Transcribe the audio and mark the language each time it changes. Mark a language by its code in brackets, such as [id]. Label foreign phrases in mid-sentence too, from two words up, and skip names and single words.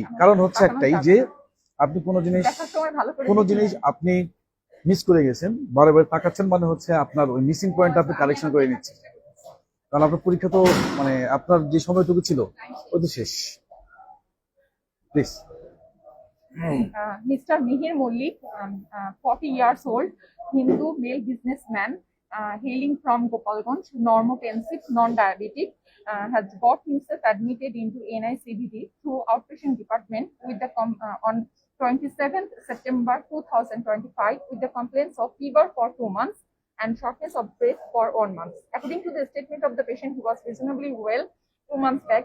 [bn] কারণ হচ্ছে একটাই যে আপনি কোনো জিনিস আপনি মিস করে গেছেন, বারে বারে তাকাচ্ছেন, মানে হচ্ছে আপনার ওই [en] missing point [bn] আপনি কারেকশন করে নিচ্ছেন। কারণ আপনার পরীক্ষা তো মানে আপনার যে সময়টুকু ছিল ওই তো শেষ। প্লিজ। [en] Mr. Mihir Mollik, 40 years old, Hindu male businessman, hailing from Gopalganj, normotensive, non-diabetic, has got himself admitted into NICVD through outpatient department with the on 27th September 2025 with the complaints of fever for 2 months and shortness of breath for 1 month. According to the statement of the patient, he was reasonably well 2 months back.